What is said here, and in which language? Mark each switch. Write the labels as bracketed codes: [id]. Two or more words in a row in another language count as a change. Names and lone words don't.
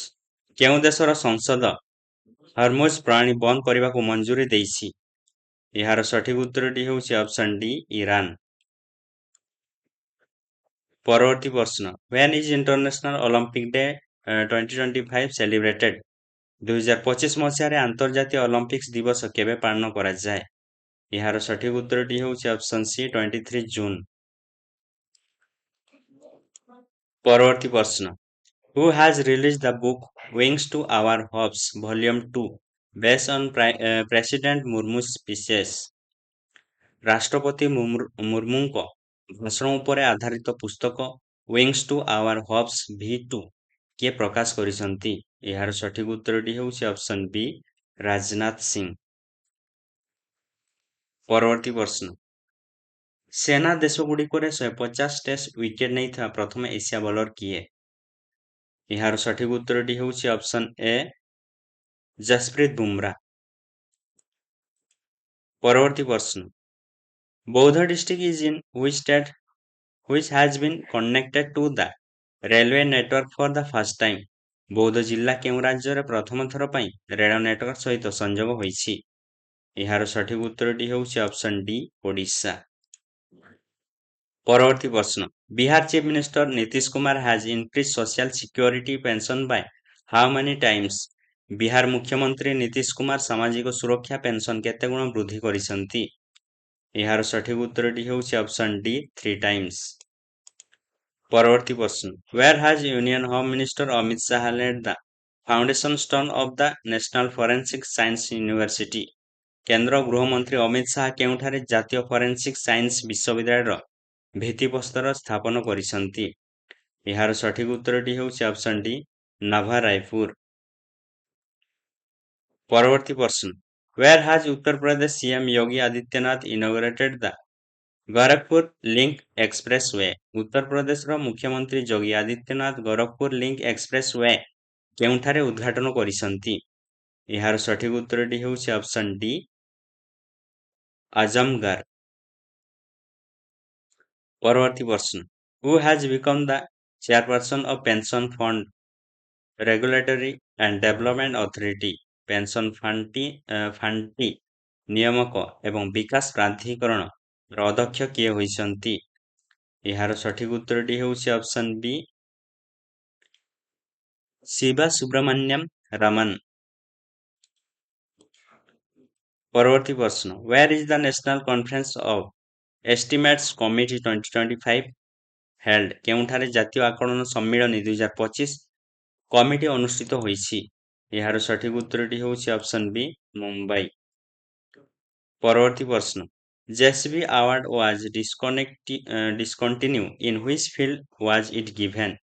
[or] କେଉଁ ଦେଶର ସଂସଦ ହରମୁଜ ପ୍ରଣାଳୀ ବନ୍ଦ କରିବାକୁ ମଞ୍ଜୁରୀ ଦେଇଛି? ଏହାର ସଠିକ ଉତ୍ତରଟି ହେଉଛି [en] option D [or] ଇରାନ। ପରବର୍ତ୍ତୀ ପ୍ରଶ୍ନ, [en] when is international olympic day 2025 celebrated? [or] 2025 ମସିହାରେ ଆନ୍ତର୍ଜାତୀୟ ଅଲିମ୍ପିକ୍ସ ଦିବସ କେବେ ପାଳନ କରାଯାଏ? ଏହାର ସଠିକ ଉତ୍ତରଟି ହେଉଛି [en] option C [or] 23 ଜୁନ। ପରବର୍ତ୍ତୀ ପ୍ରଶ୍ନ, [en] who has released the book wings to our hopes volume 2 based on president murmu's speeches? [or] ରାଷ୍ଟ୍ରପତି ମୁର୍ମୁଙ୍କ ଭାଷଣ ଉପରେ ଆଧାରିତ ପୁସ୍ତକ ୱିଙ୍ଗସ୍ ଟୁ ଆୱାର ହପ୍ସ V2 କିଏ ପ୍ରକାଶ କରିଛନ୍ତି? ଏହାର ସଠିକ ଉତ୍ତରଟି ହେଉଛି [en] option B [or] ରାଜନାଥ ସିଂ। ପରବର୍ତ୍ତୀ ପ୍ରଶ୍ନ, ସେନା ଦେଶଗୁଡ଼ିକରେ 150 [en] Test wickets [or] ନେଇଥିବା ପ୍ରଥମ ଏସିଆ ବୋଲର କିଏ? ଏହାର ସଠିକ ଉତ୍ତରଟି ହେଉଛି [en] option A [or] ଜସପ୍ରୀତ ବୁମରା। ପରବର୍ତ୍ତୀ ପ୍ରଶ୍ନ, [en] ବୌଦ୍ଧ district is in which state which has been connected to the railway network for the first time? [or] ବୌଦ୍ଧ ଜିଲ୍ଲା କେଉଁ ରାଜ୍ୟରେ ପ୍ରଥମ ଥର ପାଇଁ ରେଳ ନେଟୱାର୍କ ସହିତ ସଂଯୋଗ ହୋଇଛି? ଏହାର ସଠିକ ଉତ୍ତରଟି ହେଉଛି [en] option D [or] ଓଡ଼ିଶା। ପରବର୍ତ୍ତୀ ପ୍ରଶ୍ନ, [en] ବିହାର chief minister ନୀତିଶ କୁମାର has increased social security pension by how many times? [or] ବିହାର ମୁଖ୍ୟମନ୍ତ୍ରୀ ନୀତିଶ କୁମାର ସାମାଜିକ ସୁରକ୍ଷା ପେନସନ କେତେ ଗୁଣ ବୃଦ୍ଧି କରିଛନ୍ତି? ଏହାର ସଠିକ ଉତ୍ତରଟି ହେଉଛି [en] option D 3 times. [or] ପରବର୍ତ୍ତୀ ପ୍ରଶ୍ନ, [en] where has union home minister ଅମିତ ଶାହା laid the foundation stone of the national forensic science university? [or] କେନ୍ଦ୍ର ଗୃହମନ୍ତ୍ରୀ ଅମିତ ଶାହା କେଉଁଠାରେ ଜାତୀୟ [en] forensic science [or] ବିଶ୍ୱବିଦ୍ୟାଳୟର ଭିତ୍ତିପ୍ରସ୍ତର ସ୍ଥାପନ କରିଛନ୍ତି? ଏହାର ସଠିକ ଉତ୍ତରଟି ହେଉଛି [en] option D [or] ନଭା ରାୟପୁର। ପରବର୍ତ୍ତୀ ପ୍ରଶ୍ନ, [en] where has ଉତ୍ତର ପ୍ରଦେଶ ସିଏମ योगी ଆଦିତ୍ୟନାଥ inaugurated the ଗୋରଖପୁର ଲିଙ୍କ ଏକ୍ସପ୍ରେସୱେ? [or] ଉତ୍ତର ପ୍ରଦେଶର ମୁଖ୍ୟମନ୍ତ୍ରୀ ଯୋଗୀ ଆଦିତ୍ୟନାଥ ଗୋରଖପୁର ଲିଙ୍କ ଏକ୍ସପ୍ରେସୱେ କେଉଁଠାରେ ଉଦ୍ଘାଟନ କରିଛନ୍ତି? ଏହାର ସଠିକ ଉତ୍ତରଟି ହେଉଛି [en] option D [or] ଆଜମଗଡ଼। ପରବର୍ତ୍ତୀ ପ୍ରଶ୍ନ, [en] who has become the chairperson of pension fund regulatory and development authority? pension fund [or] ନିୟାମକ ଏବଂ ବିକାଶ ପ୍ରାଧିକରଣର ଅଧ୍ୟକ୍ଷ କିଏ ହୋଇଛନ୍ତି? ଏହାର ସଠିକ ଉତ୍ତରଟି ହେଉଛି [en] option B [or] ଶିବା ସୁବ୍ରମଣ୍ୟମ ରମନ। ପରବର୍ତ୍ତୀ ପ୍ରଶ୍ନ, [en] where is the national conference of estimates committee 2025 held? [or] କେଉଁଠାରେ ଜାତୀୟ ଆକଳନ ସମ୍ମିଳନୀ 2025 କମିଟି ଅନୁଷ୍ଠିତ ହୋଇଛି? ଏହାର ସଠିକ ଉତ୍ତରଟି ହେଉଛି [en] option B [or] ମୁମ୍ବାଇ। ପରବର୍ତ୍ତୀ ପ୍ରଶ୍ନ, [en] ଜେଏସବି ଆୱାର୍ଡ was discontinued in which field was it given?